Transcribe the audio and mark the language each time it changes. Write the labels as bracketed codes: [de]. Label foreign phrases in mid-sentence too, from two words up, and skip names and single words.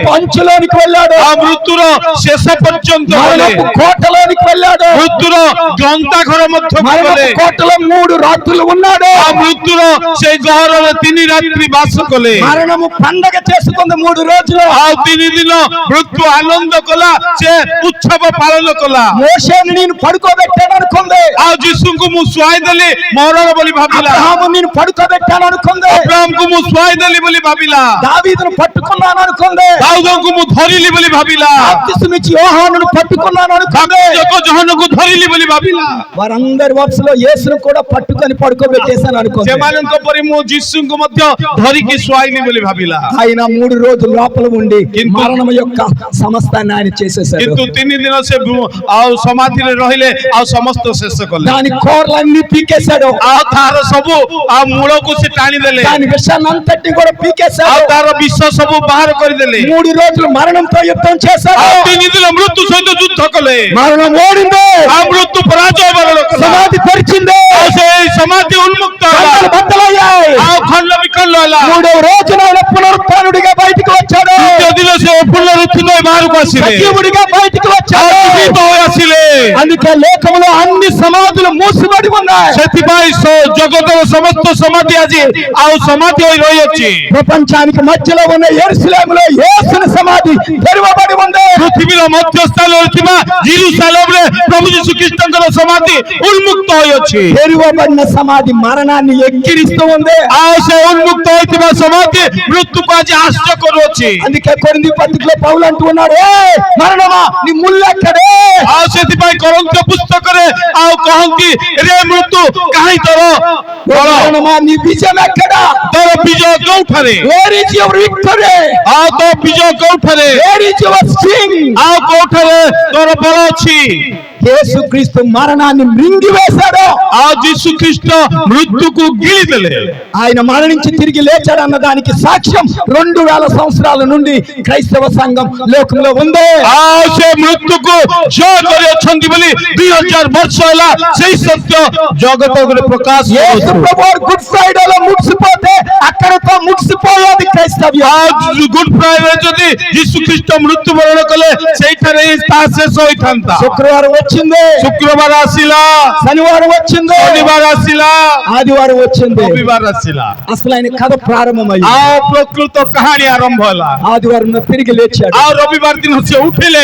[te] మరణపు అంచులోనికి వెళ్ళాడు, [or] ଆଉ ମୃତ୍ୟୁର ଶେଷ ପର୍ଯ୍ୟନ୍ତ ଗଲେ, [te] మరణపు కోటలోనికి వెళ్ళాడు. [or] ମୃତ୍ୟୁର ଗ୍ରନ୍ଥାଘର ମଧ୍ୟକୁ [te] మరణపు [or] ଗଲେ [te] కోటలో 3 రాత్రులు ఉన్నాడు. [or] ଆଉ ମୃତ୍ୟୁର ସେଇ ଗହରରେ 3 ରାତ୍ରି ବାସ କଲେ [te] మరణము పండగ చేసుకుంది 3 రోజులు. [or] ଆଉ 3 ଦିନ ମୃତ୍ୟୁ ଆନନ୍ଦ କଲା ସେ ଉତ୍ସବ ପାଳନ କଲା [te] మోషేని నేను పడుకోబెట్టాను అనుకుంది. [or] ଆଉ ଯୀଶୁଙ୍କୁ ମୁଁ ଶୁଆଇ ଦେଲି ମରଣ ବୋଲି ଭାବିଲା [te] అబ్రహాము నేను పడుకోబెట్టాను అనుకుంది. [or] ଅବ୍ରାହମକୁ ମୁଁ ଶୁଆଇ ଦେଲି ବୋଲି ଭାବିଲା [te] దావీదును పట్టుకున్నాను అనుకుంది. [or] ଦାଉଦଙ୍କୁ ମୁଁ ଧରିଲି ବୋଲି ଭାବିଲା [te] బాప్తిస్మమిచ్చి యోహానును పట్టుకున్నాను అనుకుంది. [or] ଜହନକୁ ଧରିଲି ବୋଲି ଭାବିଲା [te] వారందరి వరుసలో యేసును కూడా పట్టుకొని పడుకోబెట్టేశాను అనుకుంది. [or] ସେମାନଙ୍କ ପରି ମୁଁ ଯୀଶୁଙ୍କୁ ମଧ୍ୟ ଧରିକି ଶୁଆଇଲି ବୋଲି ଭାବିଲା [te] ఆయన 3 రోజులు లోపల ఉండి మరణం యొక్క సమస్తాన్ని ఆయన చేసేశాడు. [or] କିନ୍ତୁ 3 ଦିନ ସେ ଆଉ ସମାଧିରେ ରହିଲେ ଆଉ ସମସ୍ତ ଶେଷ କଲେ [te] దాని కోర్లన్నీ పీకేశాడు. [or] ଆଉ ତାର ସବୁ ଆଉ ମୂଳକୁ ସେ ଟାଣିଦେଲେ [te] దాని విషయాన్ని అంతటిని కూడా [or] ଆଉ [te] పీకేశాడు. [or] ତାର ବିଷ ସବୁ ବାହାର କରିଦେଲେ [te] 3 రోజులు మరణంతో యుద్ధం చేశాడు. [or] ଆଉ 3 ଦିନ ମୃତ୍ୟୁ ସହିତ ଯୁଦ୍ଧ କଲେ [te] మరణం ఓడింది. [or] ଆଉ ମୃତ୍ୟୁ ପରାଜୟ ବରଣ କଲା [te] సమాధి పరిచింది. [or] ଆଉ ସେ ସମାଧି ଉନ୍ମୁକ୍ତ ହେଲା [te] కళ్ళు బద్దలయ్యాయి. [or] ଆଉ ଖଣ୍ଡ ବିଖଣ୍ଡ ହେଲା [te] 3వ రోజున ఆయన పునరుత్థానుడిగా బయటికి వచ్చాడు. [or] ତୃତୀୟ ଦିନ ସେ ପୁନରୁତ୍ଥିତ ହୋଇ ବାହାରକୁ ଆସିଲେ [te] సజీవుడిగా బయటికి [or] ଆଉ [te] వచ్చాడు. [or] ଜୀବିତ ହୋଇ ଆସିଲେ [te] అందుకే లేఖములో అన్ని సమాధులు మూసిబడి ఉన్నాయి. [or] ସେଥିପାଇଁ ଜଗତର ସମସ୍ତ ସମାଧି ଆଜି ଆଉ ସମାଧି ହୋଇ ରହିଅଛି [te] ప్రపంచానికి మధ్యలో ఉన్న యెరూషలేములో యేసుని సమాధి తెరవబడి ఉంది. [or] ପୃଥିବୀର ମଧ୍ୟ ସ୍ଥାନରେ ଥିବା ଜେରୁସାଲେମରେ ପ୍ରଭୁ ଯୀଶୁ ଖ୍ରୀଷ୍ଟଙ୍କର ସମାଧି ଉନ୍ମୁକ୍ତ ହୋଇଅଛି [te] తెరవబడిన సమాధి మరణాన్ని ఎక్కిరిస్తూ ఉంది. [or] ଆଉ ସେ ଉନ୍ମୁକ୍ତ ହୋଇଥିବା ସମାଧି ମୃତ୍ୟୁକୁ ଆଜି ହାସ୍ୟ କରୁଅଛି [te] అందుకే కొరింథీ పత్రికలో పౌలు అంటూ ఉన్నాడు, ఏ మరణమా నీ ముల్లెక్కడే? [or] ଆଉ ସେଥିପାଇଁ କରନ୍ଥୀୟ ପୁସ୍ତକରେ ଆଉ କହନ୍ତି ରେ ମୃତ୍ୟୁ କାହିଁ ତୋର ବଳ [te] మరణమా నీ విజయం ఎక్కడా? [or] ତୋର ବିଜୟ କେଉଁଠାରେ [en] Where is your victory? [or] ଆଉ ତୋ ବିଜୟ କେଉଁଠାରେ [en] Where is your sting? [or] ଆଉ କୋଉଠାରେ ତୋର ବଳ ଅଛି [te] యేసుక్రీస్తు మరణాన్ని మృంగివేశాడు. [or] ଆଉ ଯୀଶୁ ଖ୍ରୀଷ୍ଟ ମୃତ୍ୟୁକୁ ଗିଳିଦେଲେ [te] ఆయన మరణించి తిరిగి లేచాడు అన్న దానికి సాక్ష్యం 2000 సంవత్సరాల నుండి క్రైస్తవ సంఘం లోకంలో ఉంది. [or] ଆଉ ସେ ମୃତ୍ୟୁକୁ ଜୟ କରିଅଛନ୍ତି ବୋଲି 2000 ବର୍ଷ ହେଲା ସେଇ ସତ୍ୟ ଜଗତରେ ପ୍ରକାଶ [te] యేసు [or] କରୁଅଛୁ [te] ప్రభువు గుడ్ ఫ్రైడేలో ముగిసిపోతే అక్కడతో ముగిసిపోయేది క్రైస్తవ్యం. [or] ଆଉ ଗୁଡ୍ ଫ୍ରାଇଡେ ଯଦି ଯୀଶୁ ଖ୍ରୀଷ୍ଟ ମୃତ୍ୟୁବରଣ କଲେ ସେଇଠାରେ ହିଁ ତାହା ଶେଷ ହୋଇଥାନ୍ତା [te] శుక్రవారం వచ్చింది, [or] ଶୁକ୍ରବାର ଆସିଲା [te] శనివారం వచ్చింది, [or] ଶନିବାର ଆସିଲା [te] ఆదివారం వచ్చింది. [or] ରବିବାର ଆସିଲା [te] అసలు ఆయన కథ ప్రారంభమైంది. [or] ଆଉ ପ୍ରକୃତ କାହାଣୀ ଆରମ୍ଭ ହେଲା [te] ఆదివారం తిరిగి లేచాడు. [or] ଆଉ ରବିବାର ଦିନ ସେ ଉଠିଲେ